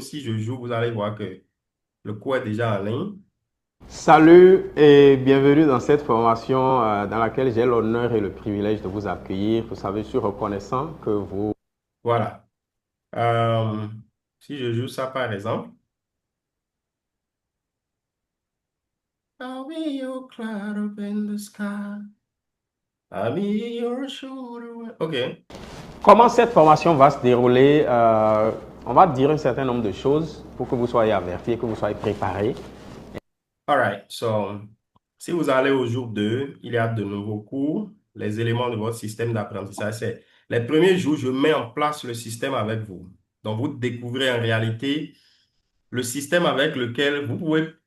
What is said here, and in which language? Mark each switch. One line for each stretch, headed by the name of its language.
French: Si je joue, vous allez voir que le cours est déjà en ligne. Salut et bienvenue dans cette formation dans laquelle j'ai l'honneur et le privilège de vous accueillir. Vous savez, je suis reconnaissant que vous... Voilà. Si je joue ça par exemple.
English: I'll be your cloud up in the sky. I'll be your shoulder. OK.
French: Comment cette formation va se dérouler? On va dire un certain nombre de choses pour que vous soyez avertis, que vous soyez préparés.
English: All right.
French: So, si vous allez au jour 2, il y a de nouveaux cours. Les éléments de votre système d'apprentissage, c'est les premiers jours, je mets en place le système avec vous. Donc, vous découvrez en réalité le système avec lequel vous pouvez